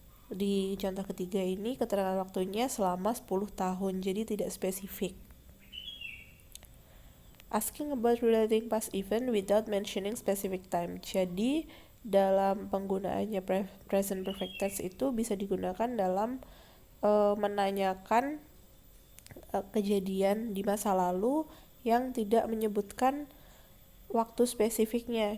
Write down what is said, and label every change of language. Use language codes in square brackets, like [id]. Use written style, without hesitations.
[id] Di contoh ketiga ini keterangan waktunya selama 10 tahun, jadi tidak spesifik. [en] Asking about relating past event without mentioning specific time. [id] Jadi dalam penggunaannya present perfect tense itu bisa digunakan dalam menanyakan kejadian di masa lalu yang tidak menyebutkan waktu spesifiknya.